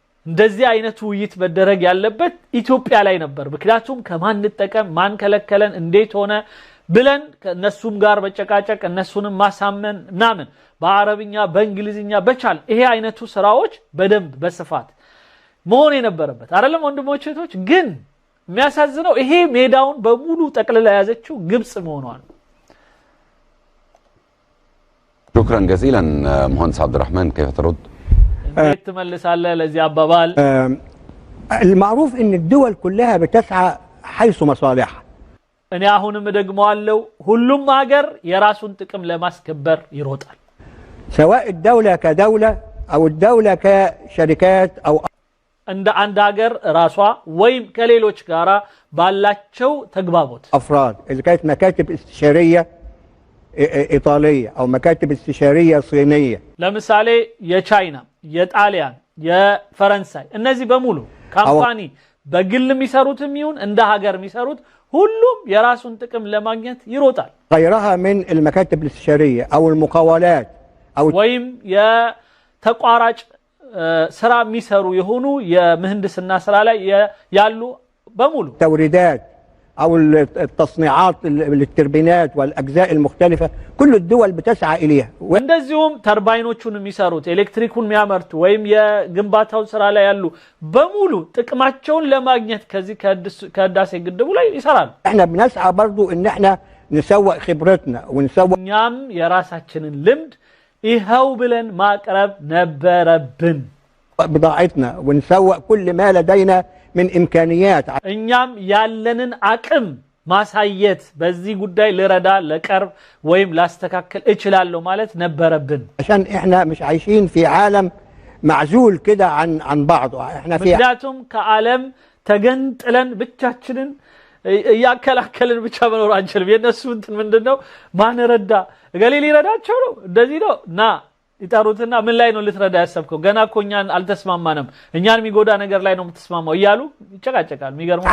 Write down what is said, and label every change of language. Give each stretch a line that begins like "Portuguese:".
Amharic: እንደዚህ አይነት ውይይት መደረግ ያለበት ኢትዮጵያ ላይ ነበር ምክንያቱም ከማን እንጠቀም ማን ከለከለን እንዴት ሆነ ብለን ከነሱም ጋር በጨቃጨቅ እነሱንም ማሳመን ናምን በአረብኛ በእንግሊዝኛ በቻል ይሄ አይነቱ ስራዎች በደንብ በስፋት መሆን የነበረበት አይደለም ወንድሞች እህቶች ግን የሚያሳዝነው ይሄ ሜዳውን በሙሉ ጠቅልላ ያዘችው ግብጽ መሆኗን
Arabic: شكرا جزيلا مهندس عبد الرحمن كيف ترد تملسالله لذي ابابال المعروف ان الدول كلها بتسعى حيث مصالحها
Amharic: እኔ አሁንም ደግመዋለሁ ሁሉም ሀገር የራሱን ጥቅም ለማስከበር ይሮጣል
Arabic: سواء الدولة كدولة او الدولة كشركات او
Amharic: እንደ አንድ ሀገር ራሷ ወይም ከሌሎች ጋራ ባላቸው ተግባቦት
Arabic: افراد اذا كانت مكاتب استشارية ايطالية او مكاتب استشارية صينية
Amharic: ለምሳሌ የቻይና የጣሊያን የፈረንሳይ እነዚህ በሙሉ ካምፓኒ በግል የሚሰሩትም ይሁን እንደ ሀገር የሚሰሩት ሁሉም የራሱን ጥቅም ለማግኘት ይሮጣል
Arabic: غيرها من المكاتب الاستشارية او المقاولات او
Amharic: ወይም የተቋራጭ ስራ የሚሰሩ የሆኑ የምህንድስና ስራ ላይ ያሉ በሙሉ
Arabic: توريدات او التصنيعات للتربينات والاجزاء المختلفة كل الدول بتسعى اليها
Amharic: እንደዚሁም ተርባይኖቹን የሚሰሩት ኤሌክትሪኩን የሚያመርቱ ወይም የግንባታው ስራ ላይ ያሉ በሙሉ ጥቅማቸውን ለማግኘት ከዚህ ከህዳሴ ግድቡ ላይ ይሰራሉ
Arabic: احنا بنسعى برضو ان احنا نسوق خبرتنا ونسوق
Amharic: እኛም የራሳችንን ልምድ ይሄው ብለን ማቅረብ ነበረብን
Arabic: بضاعتنا ونسوق كل ما لدينا من امكانيات
Amharic: እኛም ያለንን አቅም ማሳየት በዚህ ጉዳይ ልረዳ ለቀርብ ወይም ላስተካከል እችላለሁ ማለት ነበረብን
Arabic: عشان احنا مش عايشين في عالم معزول كده عن بعض احنا في
Amharic: ምክንያቱም ከዓለም ተገንጥለን ብቻችንን ያከላከልን ብቻ መኖር አንችልም የነሱ እንትን ምንድነው ማን ረዳ ገሌሊ ረዳቸው ነው እንደዚህ ነው ና ይጣሩትና ምን ላይ ነው ልትረዳ ያሰብከው ገና ኮኛን አልተስማማንም እኛን የሚጎዳ ነገር ላይ ነው የምትስማማው ይያሉ ይጨቃጨቃል የሚገርም